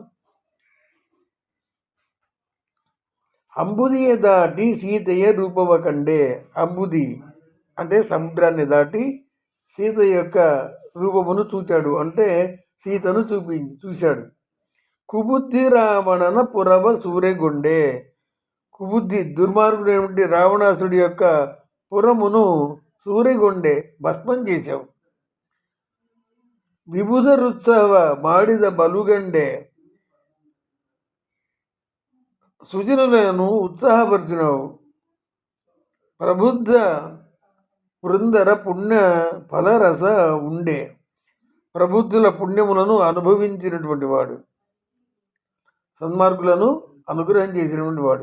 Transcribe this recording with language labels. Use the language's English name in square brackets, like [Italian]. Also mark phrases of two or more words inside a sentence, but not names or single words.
[Kannada] ಅಂಬುದಿಯ ದಾಟಿ ಸೀತಯ್ಯ ರೂಪವ ಕಂಡೆ, [Telugu] అంబుది అంటే సముద్రాన్ని దాటి సీత యొక్క రూపమును చూచాడు, అంటే సీతను చూశాడు. [Kannada] ಕುಬುದ್ಧಿ ರಾವಣನ ಪುರವ ಸೂರೆಗೊಂಡೆ, [Telugu] కుబుద్ధి దుర్మార్గుడు ఏమిటి రావణాసుడి యొక్క పురమును సూరెగొండే ಭಸ್ಮಂ చేశావు. [Kannada] ವಿಭುಧರುತ್ಸವ ಮಾಡಿದ ಬಲುಗಂಡೆ, [Telugu] సుజనులను ఉత్సాహపరిచినావు. [Kannada] ಪ್ರಬುದ್ಧ ಬೃಂದರ ಪುಣ್ಯ ಫಲರಸ ಉಂಡೆ, [Telugu] ప్రబుద్ధుల పుణ్యములను అనుభవించినటువంటి వాడు, సన్మార్గులను అనుగ్రహం చేసినటువంటి వాడు.